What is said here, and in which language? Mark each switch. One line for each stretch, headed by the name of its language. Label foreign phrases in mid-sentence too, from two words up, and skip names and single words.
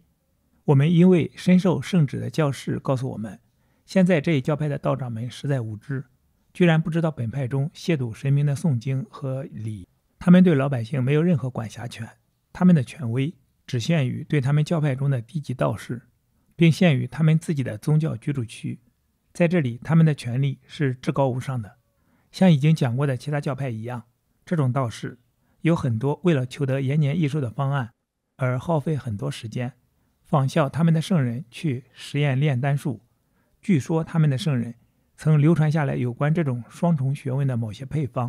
Chinese: 我們因為深受圣旨的教士告訴我們，現在這一教派的道長們實在無知，居然不知道本派中亵渎神明的誦經和禮。他們對老百姓沒有任何管轄權，他們的權威只限於對他們教派中的低級道士，並限於他們自己的宗教居住區。在这裡，他們的權力是至高無上的。像已經講過的其他教派一樣，這種道士有很多為了求得延年益壽的方案而耗費很多時間，仿效他們的聖人去實驗煉丹術。據說他們的聖人曾流傳下來有關這種雙重學問的某些配方。